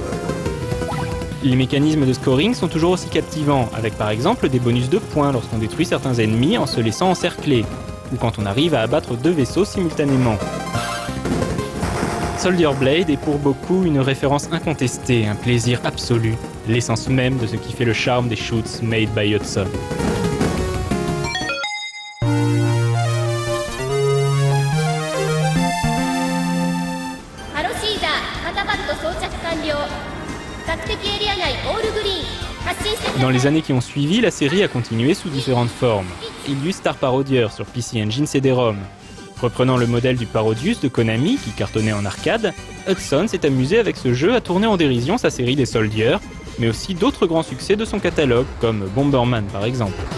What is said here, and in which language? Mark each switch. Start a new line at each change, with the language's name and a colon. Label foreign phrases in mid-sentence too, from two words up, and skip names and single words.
French: Les mécanismes de scoring sont toujours aussi captivants, avec par exemple des bonus de points lorsqu'on détruit certains ennemis en se laissant encercler, ou quand on arrive à abattre 2 vaisseaux simultanément. Soldier Blade est pour beaucoup une référence incontestée, un plaisir absolu, l'essence même de ce qui fait le charme des shoots
English: made by
French: Hudson.
Japanese: 肩パッド装着完了。索敵エリア内オールグリーン。発進してください。
French: Dans les années qui ont suivi, la série a continué sous différentes formes. Il y eut Star Parodier sur PC Engine CD-ROM. Reprenant le modèle du Parodius de Konami qui cartonnait en arcade, Hudson s'est amusé avec ce jeu à tourner en dérision sa série des Soldiers, mais aussi d'autres grands succès de son catalogue, comme Bomberman par exemple.